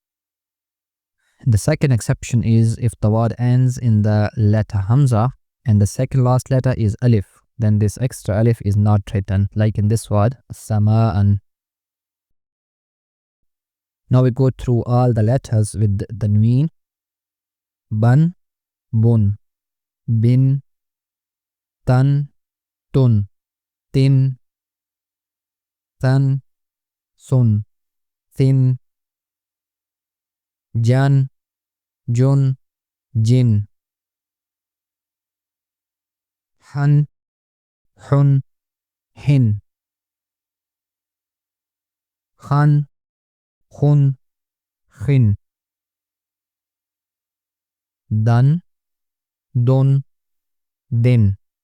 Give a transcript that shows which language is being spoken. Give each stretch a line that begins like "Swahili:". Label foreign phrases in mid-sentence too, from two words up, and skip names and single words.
English: The second exception is if the word ends in the letter hamza and the second last letter is alif, then this extra alif is not written, like in this word sama'an. Now we go through all the letters with tanween. Ban, bun, bin, tan, tun, tin, tan, sun, thin, jan, jun, jin, han, hun, hin, khan, khun, khin, dan, dun, din,